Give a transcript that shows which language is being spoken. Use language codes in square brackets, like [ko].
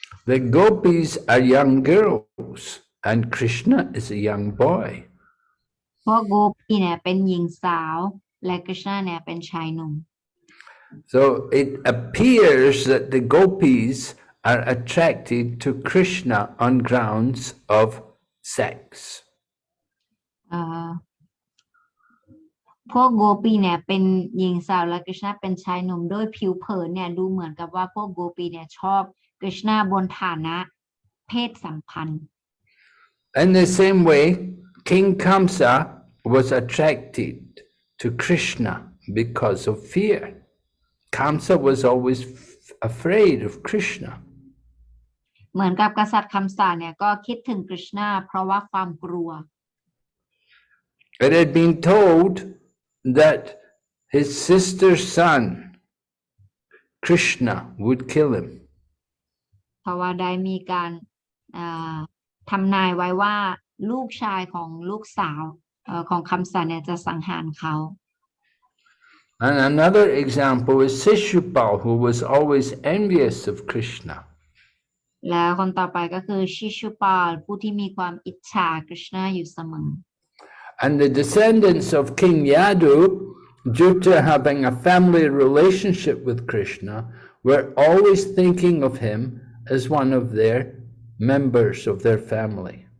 [en] The gopis are young girls and Krishna is a young boy. [th] พวกโกปีเนี่ยเป็นหญิงสาวและกฤษณะเนี่ยเป็นชายหนุ่ม [en] So it appears that the gopis are attracted to Krishna on grounds of sex. [th] พวกโกปีเนี่ยเป็นหญิงสาวและกฤษณะเป็นชายหนุ่มโดยผิวเผินเนี่ยดูเหมือนกับว่าพวกโกปีเนี่ยชอบกฤษณะบนฐานะเพศสัมพันธ์ [en] In the same way, King Kamsa was attracted to Krishna because of fear. Kamsa was always afraid of Krishna. [th] เหมือนกับกษัตริย์คำสาเนี่ยก็คิดถึงกฤษณะเพราะว่าความกลัว [en] It had been told that his sister's son, Krishna, would kill him. [th] เพราะว่าได้มีการทำนายไว้ว่าลูกชายของลูกสาวของคำสาเนี่ยจะสังหารเขา [en] And another example is Shishupal, who was always envious of Krishna. [th] แล้วคนต่อไปก็คือชิชุปาลผู้ที่มีความอิจฉากฤษณะอยู่เสมอ [en] And the descendants of King Yadu, due to having a family relationship with Krishna, were always thinking of him as one of their members of their family.